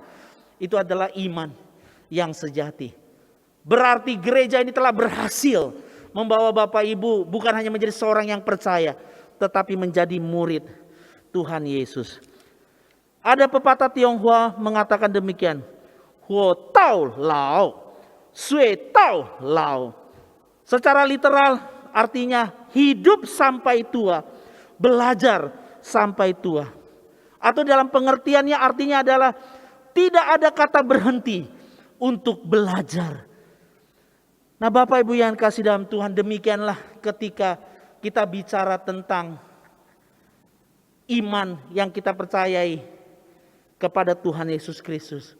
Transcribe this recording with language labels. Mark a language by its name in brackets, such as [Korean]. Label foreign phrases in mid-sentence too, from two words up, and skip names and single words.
[Indonesian] Itu adalah iman yang sejati. Berarti gereja ini telah berhasil membawa Bapak Ibu bukan hanya menjadi seorang yang percaya, tetapi menjadi murid Tuhan Yesus. Ada pepatah Tionghoa mengatakan demikian. [Chinese] 活到老，学到老. [Indonesian] Secara literal artinya hidup sampai tua, belajar sampai tua. Atau dalam pengertiannya artinya adalah tidak ada kata berhenti untuk belajar. Nah Bapak Ibu yang kasih dalam Tuhan, demikianlah ketika kita bicara tentang iman yang kita percayai kepada Tuhan Yesus Kristus.